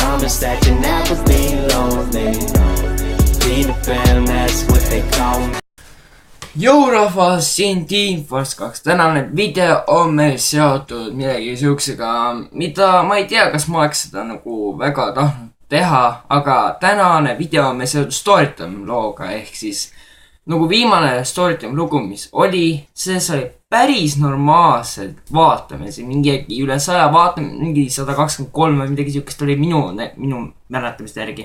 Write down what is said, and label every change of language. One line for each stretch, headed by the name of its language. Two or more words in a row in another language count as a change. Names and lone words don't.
English: promise that you'll never be lonely. Be the fam, that's what they call me.
Estonian: Jõurahvas, siin Team Force 2. Tänane video on meil seotud midagi siuksega, mida ma ei tea, kas ma oleks seda nagu väga tahtnud teha, aga tänane video on meil seotud Storytime looga, ehk siis nagu viimane Storytime lugu, mis oli, see sai päris normaalselt vaatamisi, mingi üle 100 vaatamisi, mingi 123 või midagi siukest oli minu mäletamist järgi.